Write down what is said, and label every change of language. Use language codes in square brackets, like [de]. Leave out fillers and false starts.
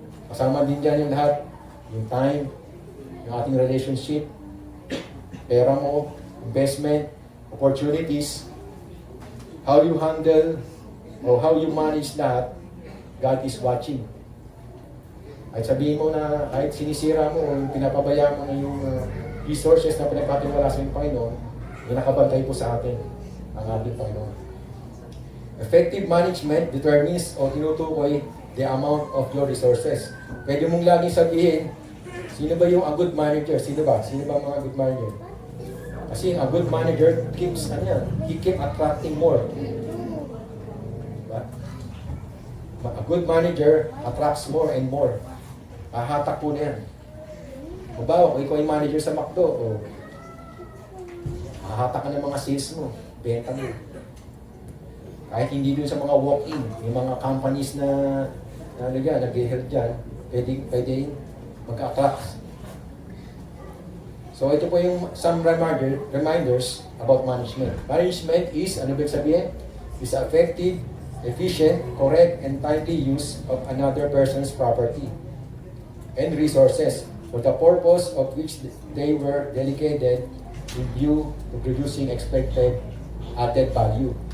[tl] Kasama din dyan yung lahat, yung time, yung ating relationship, pera mo, investment, opportunities, [en] how you handle or how you manage [tl] lahat, [en] God is watching. [tl] Kahit sabihin mo na, kahit sinisira mo o pinapabaya mo na yung resources na pinagkatiwala sa Panginoon, yung nakabantay po sa atin ang ating Panginoon. [en] Effective management determines [tl] o tinutukoy [en] the amount of your resources. [tl] Pwede mong lagi sabihin, sino ba yung a good manager? Sino ba? Sino ba ang mga good manager? [en] Kasi a good manager keeps, he keep attracting more. Diba? A good manager attracts more and more. [tl] Hahatak po na yan. O ba, kung ikaw ay manager sa McDo, o hahatak ka ng mga sales mo, benta mo. Kahit hindi dun sa mga walk-in, yung mga companies na nag-help dyan, pwede mag-attract. So ito po yung [en] some reminders about management. Management is, [tl] ano ba sabihin? [en] Is effective, efficient, correct, and timely use of another person's property and resources for the purpose of which they were delegated in view to producing expected added value.